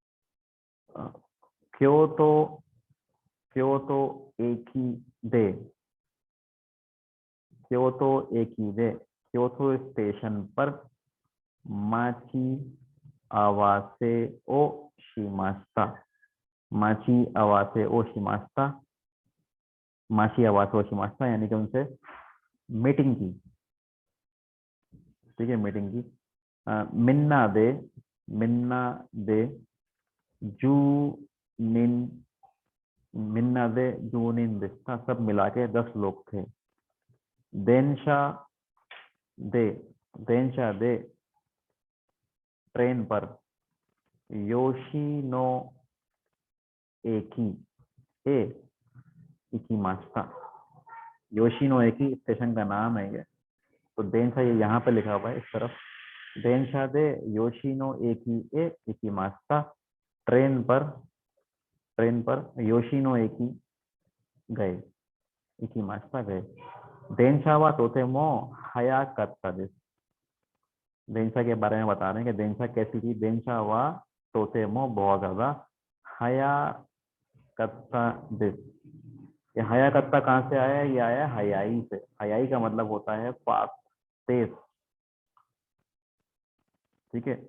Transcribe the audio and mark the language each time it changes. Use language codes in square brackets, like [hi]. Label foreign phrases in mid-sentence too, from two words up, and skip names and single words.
[ja] 京都 京都駅で、京都駅で、京都 [hi] स्टेशन पर [ja] 待ち合わせをしました、待ち合わせをしました、待ち合わせをしました [hi] यानी कि उनसे मीटिंग की, ठीक है, मीटिंग की। [ja] みんなで十人、みんなで十人でした, [hi] सब मिला के 10 लोग थे। [ja] 電車で、電車で [hi] ट्रेन पर, [ja] 吉野駅へ行きました, [hi] योशिनो एकी स्टेशन का नाम है ये। तो देनशा ये यहाँ पे लिखा हुआ है इस तरफ। [ja] 電車で吉野駅へ行きました, [hi] ट्रेन पर योशिनो एकी गए, [ja] 行きました [hi] गए। [ja] 電車はとても速かったです, [hi] देनशा के बारे में बता रहे हैं कि देनशा कैसी थी। [ja] 電車はとても [hi] बहुत ज्यादा, [ja] 速かったです, [hi] ये [ja] 速かった [hi] कहाँ से आया है? ये आया हयाई से। हयाई का मतलब होता है फास्ट, तेज, ठीक है।